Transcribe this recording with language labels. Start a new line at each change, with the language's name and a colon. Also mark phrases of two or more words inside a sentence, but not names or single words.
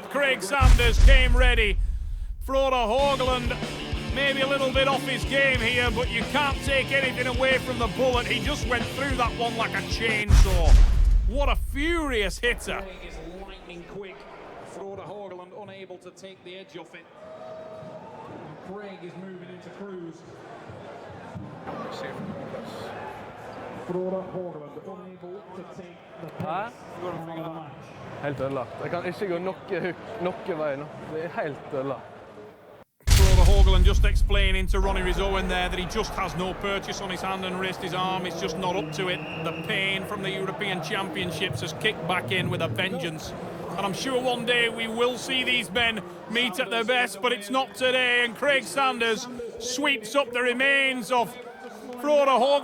English: Craig Sanders came ready. Frode Haugland maybe a little bit off his game here, but you can't take anything away from the bullet. He just went through that one like a chainsaw. What a furious hitter. Craig is lightning quick. Frode Haugland unable to take the edge off it. And Craig is moving into cruise. Frode Haugland unable to take the pace of the match.
Norwegian: Helt ødelagt. Jeg kan ikke gå noe vei nå. Det er helt ødelagt.
English: Frode Haugland just explaining to Ronnie Rizzowen there that he just has no purchase on his hand and wrist. His arm is just not up to it. The pain from the European Championships has kicked back in with a vengeance. And I'm sure one day we will see these men meet at their best, but it's not today. And Craig Sanders sweeps up the remains of Frode Haugland.